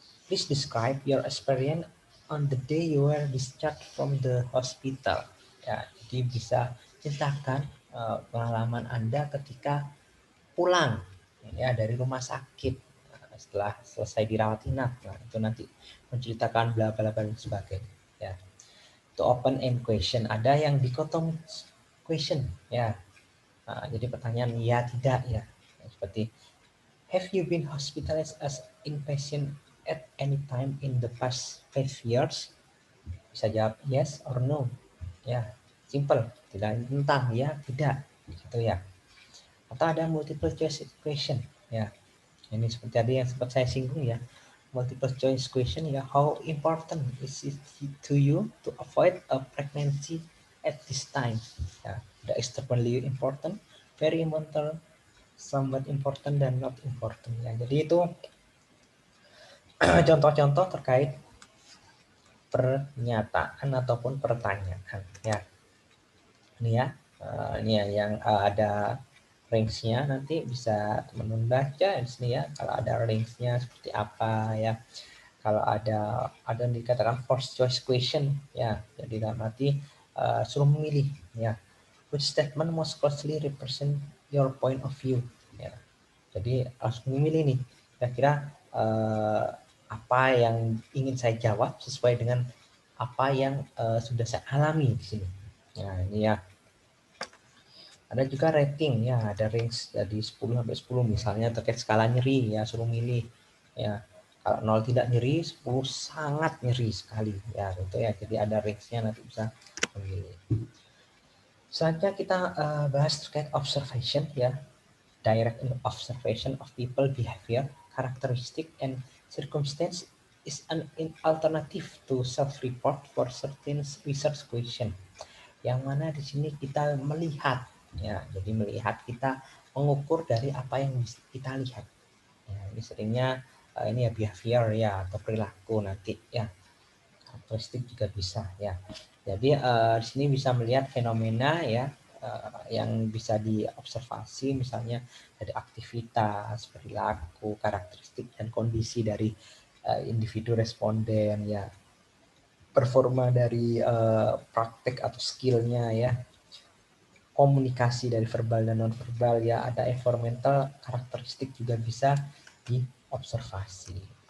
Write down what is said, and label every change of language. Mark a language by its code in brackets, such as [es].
[en] Please describe your experience on the day you were discharged from the hospital. [id] Ya, jadi bisa ceritakan pengalaman Anda ketika pulang ya dari rumah sakit setelah selesai dirawat inap. Nah, itu nanti menceritakan bla bla bla dan sebagainya ya. Itu open end question. Ada yang dichotomous question ya. Nah, jadi pertanyaan ya tidak ya. Seperti [en] have you been hospitalized as inpatient at any time in the past 5 years? [id] Bisa jawab [en] yes or no. [id] Ya, simple. Tidak tentang ya, tidak. Gitu ya. Atau ada multiple choice question ya. Ini seperti tadi yang sempat saya singgung ya. [en] Multiple choice question [id] ya. [en] How important is it to you to avoid a pregnancy at this time? Ya, the extremely important, very important, somewhat important, [id] dan [en] not important ya. [id] Jadi itu contoh-contoh terkait pernyataan ataupun pertanyaan ya. Ini ya, ini ya yang ada range-nya, nanti bisa teman-teman baca di sini ya. Kalau ada range-nya seperti apa ya. Kalau ada yang dikatakan forced choice question ya. Jadi dalam arti suruh memilih ya. [en] Which statement most closely represent your point of view [id] ya. Jadi harus memilih nih. Kira-kira apa yang ingin saya jawab sesuai dengan apa yang sudah saya alami di sini. Nah, ini ya. Ada juga rating ya, ada range dari 10 sampai 10 misalnya terkait skala nyeri ya, suruh milih ya. Kalau 0 tidak nyeri, 10 sangat nyeri sekali ya, gitu ya. Jadi ada range-nya, nanti bisa memilih. Selanjutnya kita bahas terkait observation ya. [en] Direct observation of people behavior, characteristic and circumstance is an alternative to self-report for certain research question. [id] Yang mana di sini kita melihat ya, jadi melihat, kita mengukur dari apa yang kita lihat ya. Ini seringnya ini ya behavior ya, atau perilaku nanti ya, karakteristik juga bisa ya. Jadi di sini bisa melihat fenomena ya yang bisa diobservasi, misalnya dari aktivitas, perilaku, karakteristik dan kondisi dari individu responden ya, performa dari praktek atau skillnya ya, komunikasi dari verbal dan non verbal ya, ada environmental karakteristik juga bisa diobservasi.